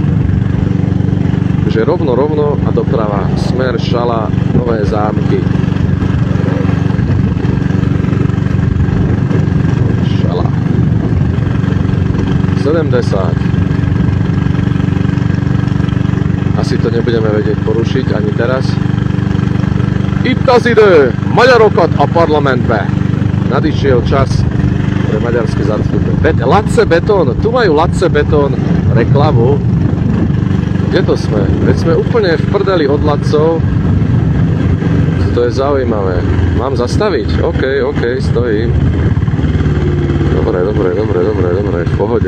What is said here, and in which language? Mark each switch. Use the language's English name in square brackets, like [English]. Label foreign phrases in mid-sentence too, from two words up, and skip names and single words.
[Slovak] Takže rovno a doprava smer Šala Nové Zámky. Šala 70. Asi to nebudeme vedieť porušiť ani teraz. [Hungarian] Itt az idő, Magyarokat a parlamentbe. [Slovak] Nadišiel čas pre maďarské zastúpenie. Lace Betón, tu majú Lace Betón reklamu. Kde to sme? Veď sme úplne v prdeli od Lacov. To je zaujímavé. Mám zastaviť? OK, stojím. Dobre, v pohode.